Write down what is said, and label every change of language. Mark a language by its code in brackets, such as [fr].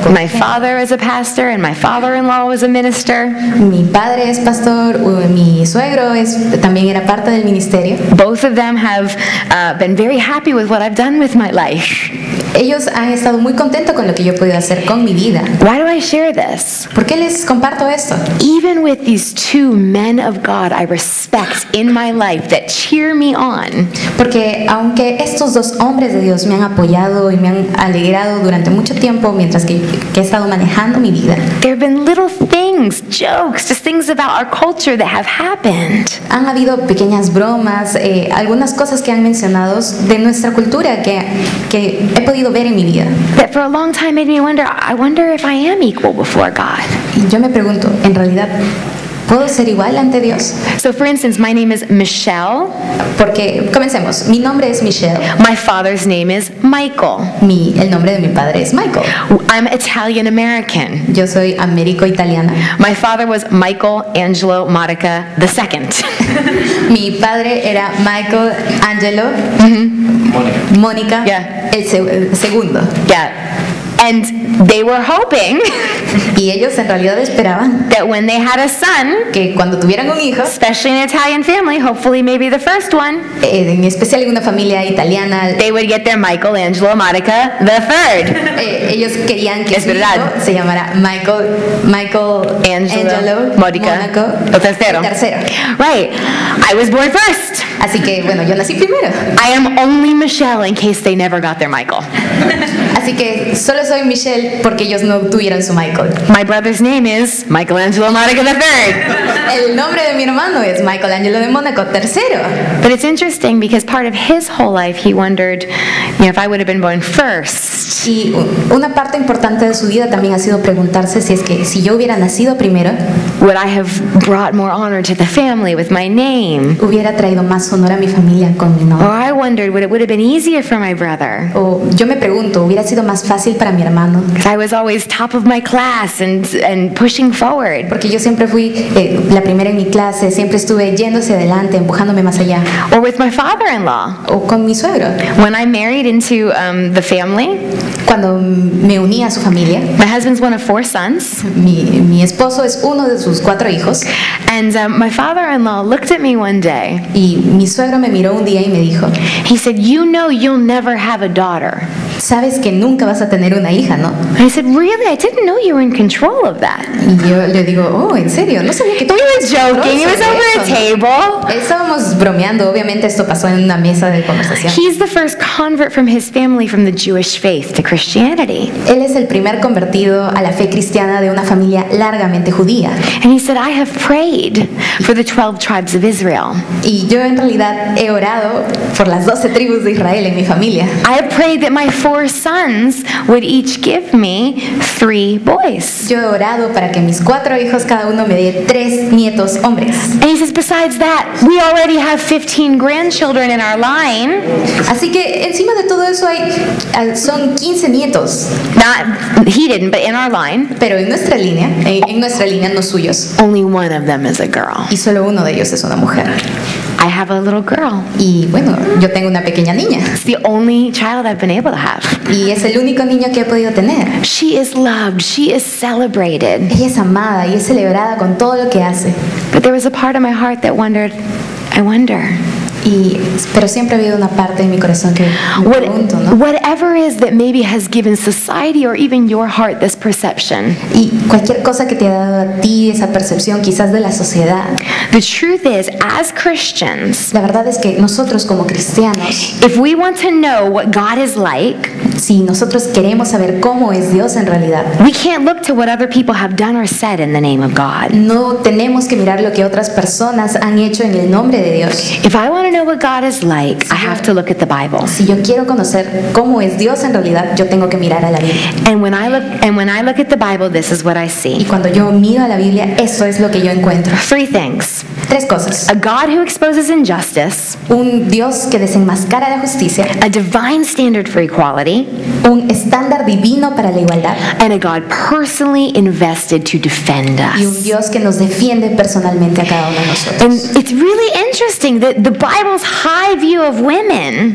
[en] My father is a pastor and my father-in-law was a minister. [es] Mi padre es pastor, mi suegro también era parte del ministerio. [en] Both of them have been very happy with what I've done with my life. [es] Ellos han estado muy contentos con lo que yo he podido hacer con mi vida. [en] Why do I share this? [es] ¿Por qué les comparto esto? [en] Even with these two men of God I respect in my life that cheer me on, [es] Porque aunque estos dos hombres de Dios me han apoyado y me han alegrado durante mucho tiempo mientras que he estado manejando mi vida, [en] there have been little things, jokes, just things about our culture that have happened. [es] han habido pequeñas bromas, algunas cosas que han mencionado de nuestra cultura que he podido ver en mi vida. [en] That for a long time made me wonder, I wonder if I am equal before God. [es] Y yo me pregunto, ¿en realidad puedo ser igual ante Dios? [en] So for instance, my name is Michelle. [es] Porque, comencemos, mi nombre es Michelle, [en] My father's name is Michael. [es] el nombre de mi padre es Michael. [en] I'm Italian American. [es] Yo soy américo-italiana. [en] My father was Michael Angelo Modica II. [es] Mi padre era Michael Angelo Mónica, [en] Yeah. [es] el segundo. [en] Yeah. And they were hoping [es] Y ellos en realidad esperaban [en] that when they had a son, [es] que cuando tuvieran un hijo, [en] especially in an Italian family, hopefully maybe the first one, [es] en especial en una familia italiana, [en] they would get their Michelangelo Modica III. [es] ellos querían que Es su hijo verdad. se llamara Michael Angelo Modica Mónaco [en] III. [es] tercero. [en] Right. I was born first. [es] Así que bueno, yo nací primero. [en] I am only Michelle in case they never got their Michael. [es] Así que solo soy Michelle porque ellos no tuvieron su Michael. [en] My brother's name is Michelangelo Modica III. [es] El nombre de mi hermano es Michael Angelo de Mónaco tercero. [en] But it's interesting because part of his whole life he wondered, if I would have been born first, [es] Y una parte importante de su vida también ha sido preguntarse si es que si yo hubiera nacido primero, [en] would I have brought more honor to the family with my name? [es] hubiera traído más honor a mi familia con mi [en] Or [es] nombre. [en] I wondered, would have been easier for my brother? [es] O yo me pregunto, ¿hubiera sido más fácil para mi hermano? [en] Because I was always top of my class and pushing forward. [es] Porque yo siempre fui la primera en mi clase, siempre estuve yendo hacia adelante, empujándome más allá. [en] Or with my father-in-law. [es] O con mi suegro. [en] When I married into the family, [es] Cuando me uní a su familia, [en] my husband's one of 4 sons, [es] mi esposo es uno de sus 4 hijos. [en] and my father-in-law looked at me one day. [es] Y mi suegro me miró un día y me dijo, [en] He said, "You know you'll never have a daughter." [es] sabes que nunca vas a tener una hija, ¿no? [en] And I said, "Really? I didn't know you were in control of that." [es] Y yo le digo, oh, ¿en serio? No sabía que tú [en] We were joking. It was over a table. [es] Estábamos bromeando, obviamente esto pasó en una mesa de conversación. [en] He's the first convert from his family from the Jewish faith to Christianity. [es] Él es el primer convertido a la fe cristiana de una familia largamente judía. [en] And he said, "I have prayed for the 12 tribes of Israel. [es] Y yo en realidad he orado por las 12 tribus de Israel en mi familia. [en] I have prayed that my 4 sons would each give me 3 boys." [es] Yo he orado para que mis 4 hijos cada uno me dé 3 nietos hombres. [en] And he says, "Besides that, we already have 15 grandchildren in our line." [es] Así que encima de todo eso son 15 nietos, [en] Not, he didn't, but in our line, [es] pero en nuestra línea, no suyos. [en] only one of them is a girl. [es] Y solo uno de ellos es una mujer. [en] I have a little girl. [es] Y bueno, yo tengo una pequeña niña. [en] It's the only child I've been able to have. [es] Y es el único niño que he podido tener. [en] She is loved. She is celebrated. [es] Ella es amada y es celebrada con todo lo que hace. [en] But there was a part of my heart that wondered, I wonder, [es] Pero siempre ha habido una parte de mi corazón que me pregunto, ¿no? [en] Whatever is that maybe has given society or even your heart this perception. [es] Y cualquier cosa que te ha dado a ti esa percepción quizás de la sociedad. [en] The truth is, as Christians, [es] La verdad es que nosotros como cristianos, [en] if we want to know what God is like, [es] si nosotros queremos saber cómo es Dios en realidad, [en] we can't look to what other people have done or said in the name of God. [es] no tenemos que mirar lo que otras personas han hecho en el nombre de Dios. [en] If I want to know what God is like, I have to look at the Bible. [es] Si yo quiero conocer cómo es Dios en realidad, yo tengo que mirar a la Biblia. [en] And when I look at the Bible, this is what I [es] Y [en] see. [es] cuando yo miro a la Biblia, eso es lo que yo encuentro. [en] 3 things. [es] 3 cosas. [en] A God who exposes injustice, [es] Un Dios que desenmascara la justicia, [en] a divine standard for equality, [es] un estándar divino para la igualdad [en] and a God personally invested to defend [es] y un [en] us. [es] Dios que nos defiende personalmente a cada uno de [en] And [es] nosotros. [en] it's really interesting that the Bible's high view of women